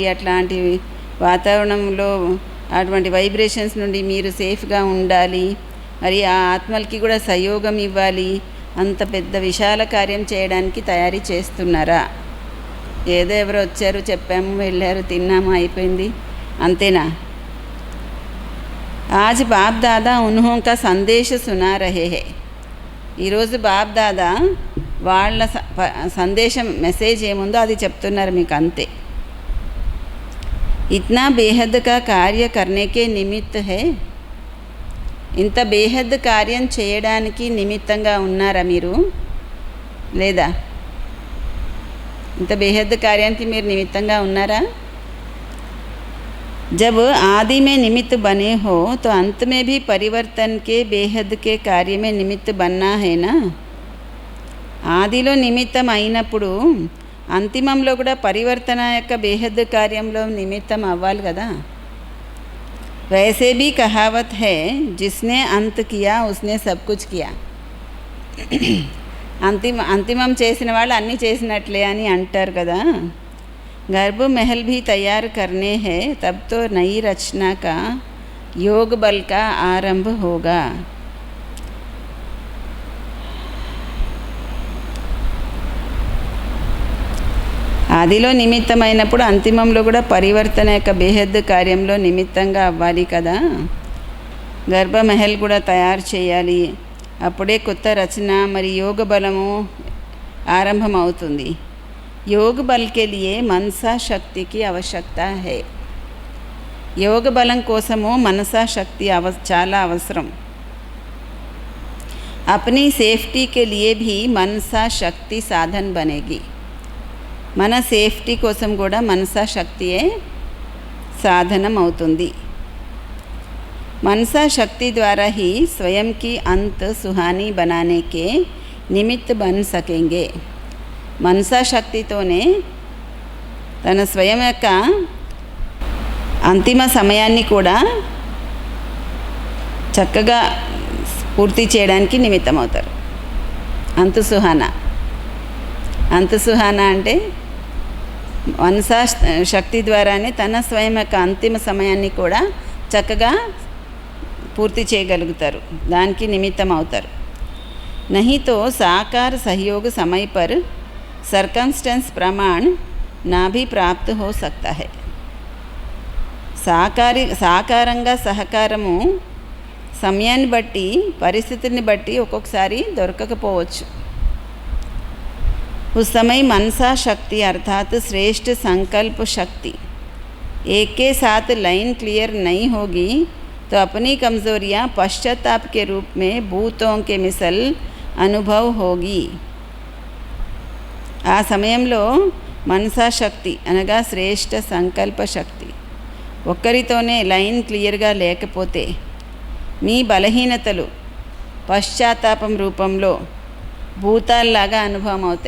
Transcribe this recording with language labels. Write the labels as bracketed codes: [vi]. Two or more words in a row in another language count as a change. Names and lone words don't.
[te] అట్లాంటి వాతావరణంలో అటువంటి వైబ్రేషన్స్ నుండి మీరు సేఫ్గా ఉండాలి, మరి ఆ ఆత్మలకి కూడా సహయోగం ఇవ్వాలి. అంత పెద్ద విశాల కార్యం చేయడానికి తయారీ చేస్తున్నారా? ఏదో ఎవరో వచ్చారు, చెప్పాము, వెళ్ళారు, తిన్నాము, అయిపోయింది, అంతేనా? [hi] आज बाप दादा उन्हों का संदेश सुना रहे हैं. [te] ఈరోజు బాప్ దాదా వాళ్ళ సందేశం, మెసేజ్ ఏముందో అది చెప్తున్నారు మీకు, అంతే. [hi] इतना बेहद का कार्य करने के निमित्त है, [te] ఇంత బేహద్ కార్యం చేయడానికి నిమిత్తంగా ఉన్నారా మీరు? లేదా? ఇంత బేహద్ కార్యానికి మీరు నిమిత్తంగా ఉన్నారా? [hi] जब आदि में निमित्त बने हो तो अंत में भी परिवर्तन के बेहद के कार्य में निमित्त बनना है ना. [te] ఆదిలో నిమిత్తం అయినప్పుడు అంతిమంలో కూడా పరివర్తన యొక్క బేహద్ కార్యంలో నిమిత్తం అవ్వాలి కదా. [hi] वैसे भी कहावत है, जिसने अंत किया उसने सब कुछ किया. [te] అంతిమం చేసిన వాళ్ళు అన్నీ చేసినట్లే అని అంటారు కదా. [hi] गर्भ महल भी तैयार करने हैं, तब तो नई रचना का योग बल का आरंभ होगा. [te] ఆదిలో నిమిత్తమైనప్పుడు అంతిమంలో కూడా పరివర్తన యొక్క బేహద్ కార్యంలో నిమిత్తంగా అవ్వాలి కదా. గర్భమహల్ కూడా తయారు చేయాలి, అప్పుడే కొత్త రచన మరి యోగ బలము ఆరంభం అవుతుంది. [hi] योग बल के लिए मनसा शक्ति की आवश्यकता है. [te] యోగ బలం కోసము మనసా శక్తి చాలా అవసరం. [hi] अपनी సేఫ్టీ के लिए भी मनसा शक्ति साधन बनेगी. [te] మన సేఫ్టీ కోసం కూడా మనసా శక్తియే సాధనం అవుతుంది. [hi] मनसा शक्ति द्वारा ही स्वयं की अंत सुहानी बनाने के निमित्त बन सकेंगे. [te] मनसा శక్తితోనే తన స్వయం యొక్క అంతిమ సమయాన్ని కూడా చక్కగా పూర్తి చేయడానికి నిమిత్తం అవుతారు. అంతు సుహానా అంటే మనసా శక్తి ద్వారానే తన స్వయం యొక్క అంతిమ సమయాన్ని కూడా చక్కగా పూర్తి చేయగలుగుతారు, దానికి నిమిత్తం అవుతారు. [hi] नहीं तो साकार सहयोग समय पर सर्कमस्टेंस प्रमाण ना भी प्राप्त हो सकता है. [te] సాకారంగా సహకారము సమయాన్ని బట్టి పరిస్థితిని బట్టి ఒక్కొక్కసారి దొరకకపోవచ్చు. [hi] उस समय मनसा शक्ति अर्थात श्रेष्ठ संकल्प शक्ति एक के साथ [en] line clear [hi] नहीं होगी तो अपनी कमज़ोरियाँ पश्चाताप के रूप में भूतों के मिसल अनुभव होगी. [te] ఆ సమయంలో మనసా శక్తి అనగా శ్రేష్ఠ సంకల్ప శక్తి ఒక్కరితోనే [en] line clear [te] లేకపోతే మీ బలహీనతలు పశ్చాత్తాపం రూపంలో భూతాల్లాగా అనుభవం అవుతాయి.